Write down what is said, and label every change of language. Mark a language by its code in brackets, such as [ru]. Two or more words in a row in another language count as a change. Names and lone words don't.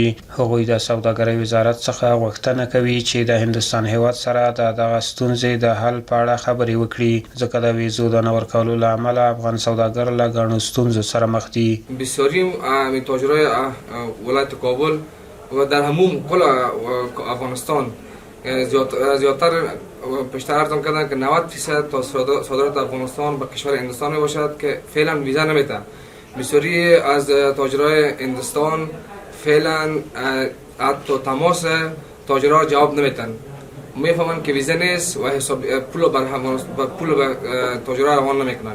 [ps] هغوی د سوداګرۍ وزارت څخه غوښتنه کوي چې د هندوستان هیواد سره د دغه ستونزې د حل په اړه خبرې وکړي، ځکه د ویزو د نه ورکولو له امله افغان سوداګر له ګڼو ستونزو سره مخ دي. [fa] ولایت کابل و در همون کل افغانستان زیادتر پیشتر ارزم کردن که 90% تا صادرات افغانستان به کشور هندوستان می باشد که فعلا ویزا نمیده. بسیاری از تاجرای هندوستان فعلا حتی تماس تاجرها جواب نمیدن، میفهمن که ویزا نیست و حساب پول به تاجرها روان نمیکنن.